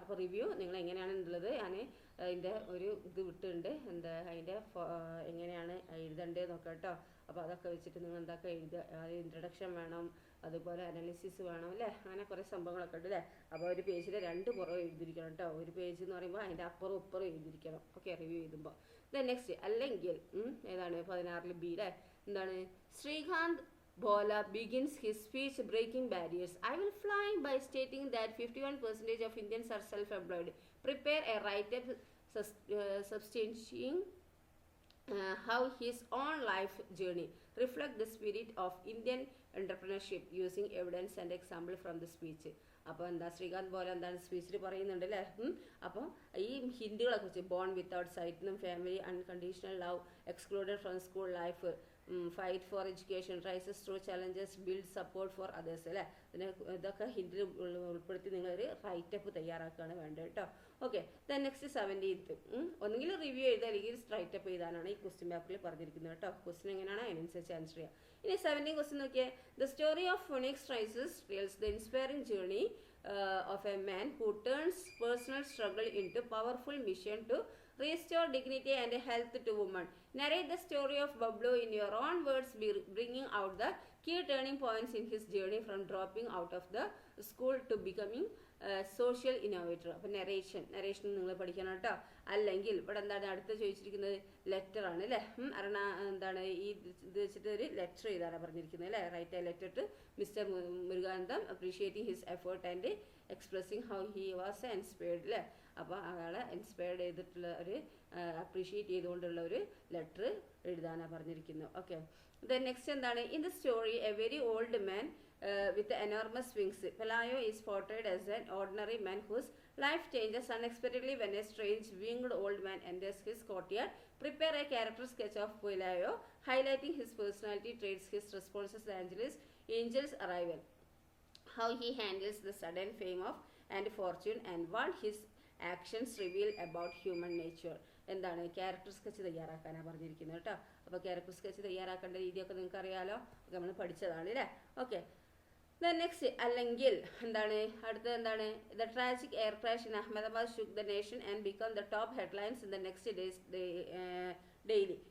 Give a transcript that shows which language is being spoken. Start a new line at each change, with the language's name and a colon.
Malayalam: അപ്പോൾ റിവ്യൂ നിങ്ങൾ എങ്ങനെയാണ് ഉള്ളത് ഞാൻ അതിൻ്റെ ഒരു ഇത് വിട്ടിട്ടുണ്ട്, എന്താ അതിൻ്റെ എങ്ങനെയാണ് എഴുതേണ്ടതെന്നൊക്കെ കേട്ടോ. അപ്പോൾ അതൊക്കെ വെച്ചിട്ട് നിങ്ങൾ എന്താക്കുക എഴുതുക. ഇൻട്രഡക്ഷൻ വേണം, അതുപോലെ അനാലിസിസ് വേണം അല്ലേ, അങ്ങനെ കുറേ സംഭവങ്ങളൊക്കെ ഉണ്ട് അല്ലേ. അപ്പോൾ ഒരു പേജിൽ 2 പുറം എഴുതിയിരിക്കണം കേട്ടോ. ഒരു പേജ് എന്ന് പറയുമ്പോൾ അതിൻ്റെ അപ്പുറം ഇപ്പുറം എഴുതിയിരിക്കണം. ഓക്കെ, റിവ്യൂ എഴുതുമ്പോൾ. നെക്സ്റ്റ് അല്ലെങ്കിൽ ഏതാണ് 16 ബി അല്ലേ.
English: എന്താണ് Srikanth Bola begins his speech breaking barriers. I will fly by stating that 51% of Indians are self-employed. Prepare a write-up substantiating how his own life journey reflect the spirit of Indian entrepreneurship using evidence and example from the speech.
Malayalam: അപ്പോൾ എന്താ ശ്രീകാന്ത് പോലെ എന്താണ് സ്പീച്ചിൽ പറയുന്നുണ്ട് അല്ലേ. അപ്പോൾ ഈ ഹിന്ദികളെ കുറിച്ച്
English: Born without സൈറ്റിനും family unconditional love, excluded from school life, fight for education, rises through challenges, build support for others അല്ലേ.
Malayalam: ഇതൊക്കെ ഹിന്ദിയിൽ ഉൾപ്പെടുത്തി നിങ്ങളൊരു റൈറ്റപ്പ് തയ്യാറാക്കുകയാണ് വേണ്ടത് കേട്ടോ. ഓക്കെ, നെക്സ്റ്റ് 17th ഒന്നുകിൽ റിവ്യൂ എഴുതുക അല്ലെങ്കിൽ റൈറ്റപ്പ് എഴുതാനാണ് ഈ ക്വസ്റ്റ്യൻ പേപ്പറിൽ പറഞ്ഞിരിക്കുന്നത് കേട്ടോ. ക്വസ്റ്റ്യൻ എങ്ങനെയാണ് അതിനനുസരിച്ച് ആൻസർ ചെയ്യുക. ഇനി 17 ക്വസ്റ്റ്യൻ നോക്കിയേ.
English: The story of Phoenix rises reveals the inspiring journey of a man who turns personal struggle into powerful mission to restore dignity and health to women. Narrate the story of Bablu in your own words, bringing out the key turning points in his journey from dropping out of the school to becoming social innovator.
Malayalam: അപ്പോൾ narration നിങ്ങൾ പഠിക്കണം കേട്ടോ. അല്ലെങ്കിൽ ഇവിടെ എന്താണ് അടുത്ത് ചോദിച്ചിരിക്കുന്നത് letter ആണ് അല്ലേ. എന്താണ് ഈ ഇത് വെച്ചിട്ട് ഒരു ലെറ്റർ എഴുതാനാണ് പറഞ്ഞിരിക്കുന്നത് അല്ലേ.
English: write a letter to mister Muruganantham appreciating his effort and expressing how he was inspired
Malayalam: അല്ലേ. അപ്പോൾ അയാളെ ഇൻസ്പയർഡ് ചെയ്തിട്ടുള്ള ഒരു അപ്രീഷിയേറ്റ് ചെയ്തുകൊണ്ടുള്ള ഒരു ലെറ്റർ എഴുതാനാണ് പറഞ്ഞിരിക്കുന്നത്. ഓക്കെ, നെക്സ്റ്റ് എന്താണ്
English: In the story a very old man with enormous wings. Pelayo is portrayed as an ordinary man whose life changes unexpectedly when a strange winged old man enters his courtyard. Prepare a character sketch of Pelayo, highlighting his personality traits, his responses to Angel's arrival, how he handles the sudden fame of and fortune, and what his actions reveal about human nature.
Malayalam: എന്താണ് character sketch തയ്യാറാക്കാനാണ് പറഞ്ഞിരിക്കുന്നത് കേട്ടോ. അപ്പോൾ character sketch തയ്യാറാക്കേണ്ട രീതിയൊക്കെ നിങ്ങൾക്ക് അറിയാലോ, നമ്മൾ പഠിച്ചതാണ് അല്ലേ. ഓക്കെ, നെക്സ്റ്റ് അല്ലെങ്കിൽ എന്താണ് അടുത്തത് എന്താണ്
English: The tragic air crash in Ahmedabad shook the nation and become the top headlines in the next days daily.